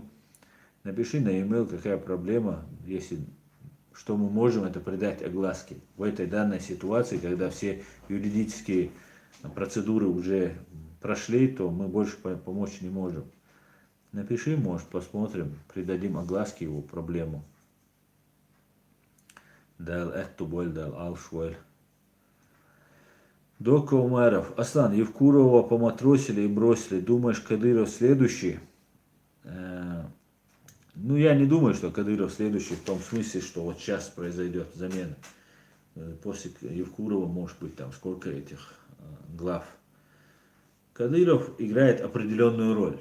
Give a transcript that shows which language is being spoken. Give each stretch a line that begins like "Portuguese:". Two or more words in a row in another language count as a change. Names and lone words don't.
Russian: Напиши на e-mail, какая проблема, если что мы можем это придать огласке в этой данной ситуации, когда все юридические процедуры уже прошли, то мы больше помочь не можем. Напиши, может, посмотрим, придадим огласке его проблему. Дал эту боль, дал алшволь. Дока Умаров. Аслан, Евкурова поматросили и бросили. Думаешь, Кадыров следующий? Ну, я не думаю, что Кадыров следующий в том смысле, что вот сейчас произойдет замена. После Евкурова может быть там сколько этих глав. Кадыров играет определенную роль.